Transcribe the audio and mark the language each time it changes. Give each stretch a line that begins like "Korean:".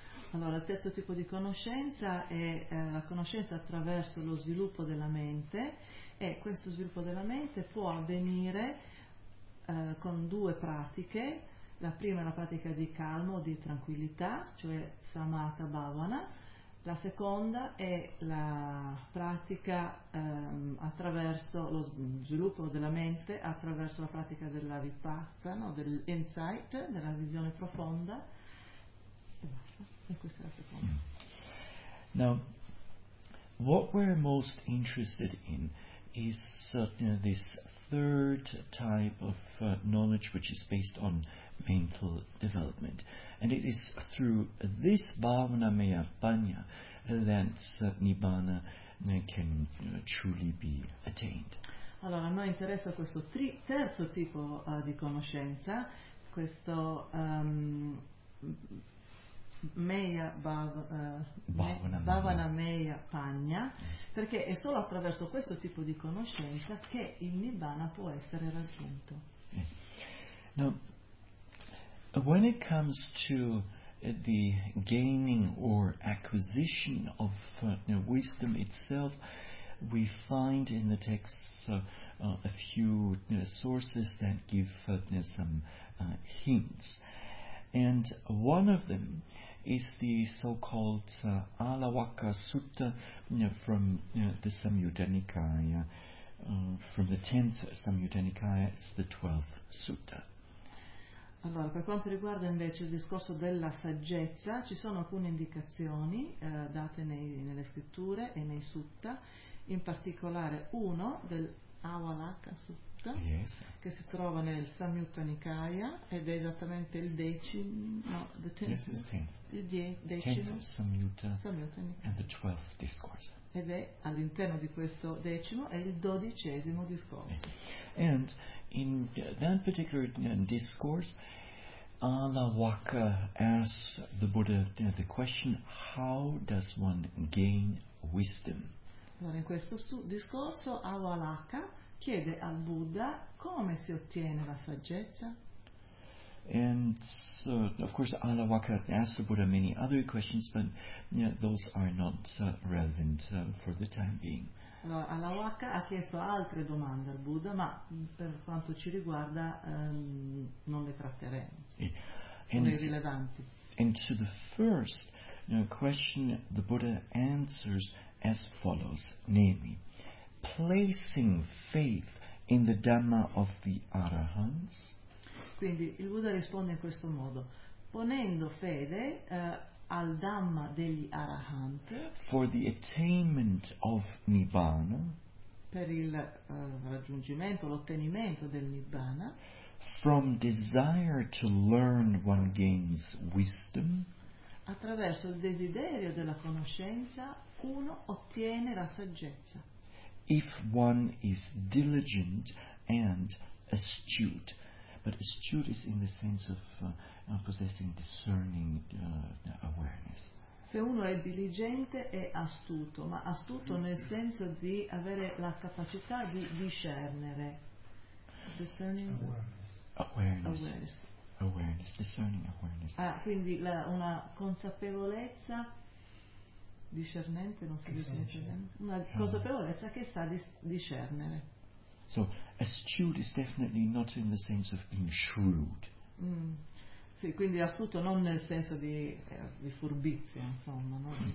Italian: Allora, il terzo tipo di conoscenza è la conoscenza attraverso lo sviluppo della mente, e questo sviluppo della mente può avvenire con due pratiche. La prima è la pratica di calmo, di tranquillità, cioè samatha bhavana. La seconda è la pratica attraverso lo sviluppo della mente, attraverso la pratica della vipassana, no, dell'insight, della visione profonda. E questa è la seconda.
English: Now, what we're most interested in is this third type of knowledge, which is based on mental development, and it is through this bhavanamaya panya that nibbana can truly be attained.
Italian: Allora, a noi interessa questo terzo tipo di conoscenza, questo bhavanamaya panya, perché è solo attraverso questo tipo di conoscenza che il nibbana può essere raggiunto.
English: Now, when it comes to the gaining or acquisition of wisdom itself, we find in the texts a few sources that give some hints, and one of them is the so-called Alavaka Sutta from the Samyutta Nikaya, from the 10th Samyutta Nikaya. It's the 12th Sutta.
Italian: Allora, per quanto riguarda invece il discorso della saggezza, ci sono alcune indicazioni date nelle scritture e nei sutta, in particolare uno del Avalaka Sutta,
English: yes,
Italian: che si trova nel Samyutta Nikaya ed è esattamente il decimo,
English: the tenth, yes, it's tenth.
Italian: Il decimo Samyutta, Samyutta Nikaya,
English: and the twelfth discourse.
Italian: Ed è all'interno di questo decimo, è il dodicesimo discorso. Yes.
English: And in that particular discourse, Alawaka asks the Buddha the question, how does one gain wisdom?
Italian: Allora, in questo discorso Avalaka chiede al Buddha come si ottiene la saggezza.
English: And so, of course, Alawaka asked the Buddha many other questions, but those are not relevant for the time being.
Italian: Allora, Alawaka ha chiesto altre domande al Buddha, ma per quanto ci riguarda non le tratteremo, sono irrilevanti.
English: And to the first question, the Buddha answers as follows, namely, placing faith in the Dhamma of the Arahants.
Italian: Quindi il Buddha risponde in questo modo, ponendo fede al Dhamma degli Arahant,
English: for the attainment of Nibbana,
Italian: per il raggiungimento, l'ottenimento del Nibbana,
English: from desire to learn one gains wisdom,
Italian: attraverso il desiderio della conoscenza uno ottiene la saggezza.
English: If one is diligent and astute, but astute is in the sense of possessing discerning awareness.
Italian: Se uno è diligente e astuto, ma astuto nel senso di avere la capacità di discernere.
English: Discerning awareness. Discerning awareness.
Italian: Ah, quindi una consapevolezza discernente, non si dice una consapevolezza che sa discernere.
English: So astute is definitely not in the sense of being shrewd. Mm.
Italian: Sì, quindi astuto non nel senso di furbizia, insomma, no?